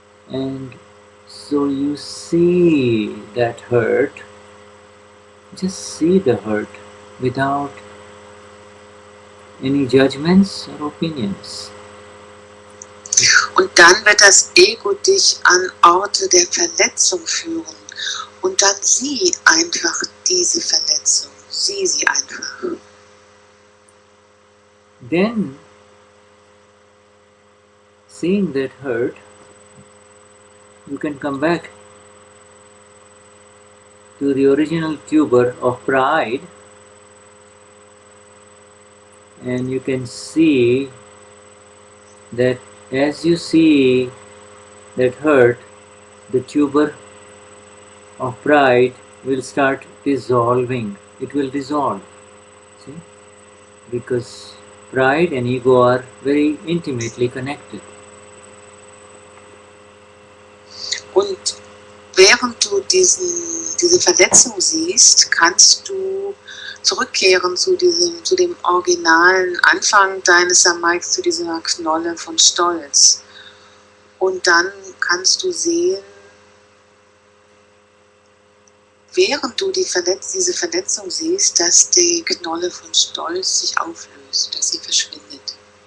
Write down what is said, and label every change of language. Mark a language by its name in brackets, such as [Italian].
[English] And so you see that hurt, just see the hurt without any judgments or opinions. [German] Und dann wird das Ego dich an Orte der Verletzung führen. Und dann sieh einfach diese Verletzung. Sieh sie einfach. [English] Then, seeing that hurt, you can come back to the original tuber of pride, and you can see that as you see that hurt, the tuber of pride will start dissolving. It will dissolve. See? Because pride and ego are very intimately connected. [German] Und während du diese Verletzung siehst, kannst du zurückkehren zu dem originalen Anfang deines Samayiks, zu dieser Knolle von Stolz. Und dann kannst du sehen, während du diese Verletzung siehst, dass die Knolle von Stolz sich auflöst, dass sie verschwindet.